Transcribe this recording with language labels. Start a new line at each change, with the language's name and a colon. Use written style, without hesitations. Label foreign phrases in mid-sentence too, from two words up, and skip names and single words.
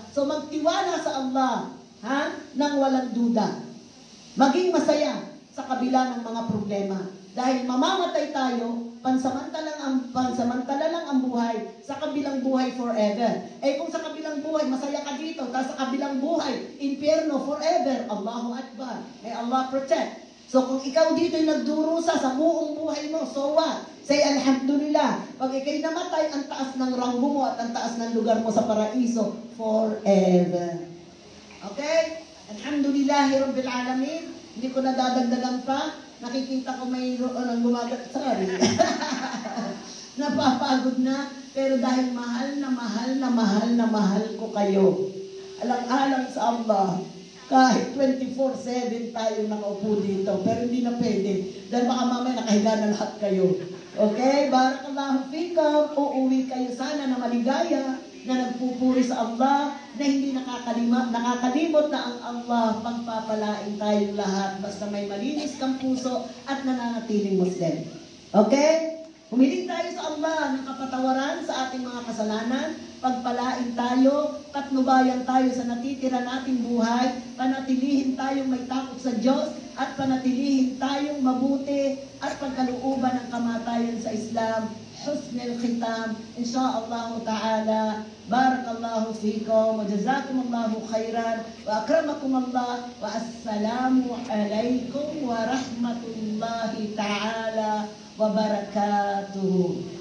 Filipino: So magtiwala sa Allah, nang walang duda. Maging masaya sa kabila ng mga problema. Dahil mamamatay tayo, pansamantala lang ang buhay, sa kabilang buhay forever. Eh kung sa kabilang buhay, masaya ka dito, tapos sa kabilang buhay, impyerno forever.
Arabic: الله أكبر.
English: May Allah protect.
Filipino: So kung ikaw dito'y nagdurusa sa buong buhay mo,
English: so what? Say Alhamdulillah.
Filipino: Pag ikaw'y namatay, ang taas ng ranggo mo at ang taas ng lugar mo sa paraiso forever. Okay?
Arabic: الحمد لله رب العالمين.
Filipino: Hindi ko nadadagdagan pa. Nakikita ko mayroon ang gumagat. Sorry. Napapagod na. Pero dahil mahal na mahal na mahal na mahal ko kayo. Alang-alang sa Allah. Kahit 24/7 tayo nakaupo dito. Pero hindi na pwede. Dahil baka mamaya nakahiga na lahat kayo.
Arabic: Okay? بارك الله فيكم.
Filipino: Uuwi kayo sana na maligaya. Na nagpupuri sa Allah, na hindi nakakalimot na ang Allah pagpapalain tayong lahat basta may malinis kang puso at nananatiling Muslim. Okay? Humiling tayo sa Allah ng kapatawaran sa ating mga kasalanan, pagpalain tayo, patnubayan tayo sa natitira nating buhay, panatilihin tayong may takot sa Diyos, at panatilihin tayong mabuti at pagkalooban ng kamatayan sa Islam.
Arabic: حسن الختام إن شاء الله تعالى. بارك الله فيكم وجزاكم الله خيرا وأكرمكم الله والسلام عليكم ورحمة الله تعالى وبركاته.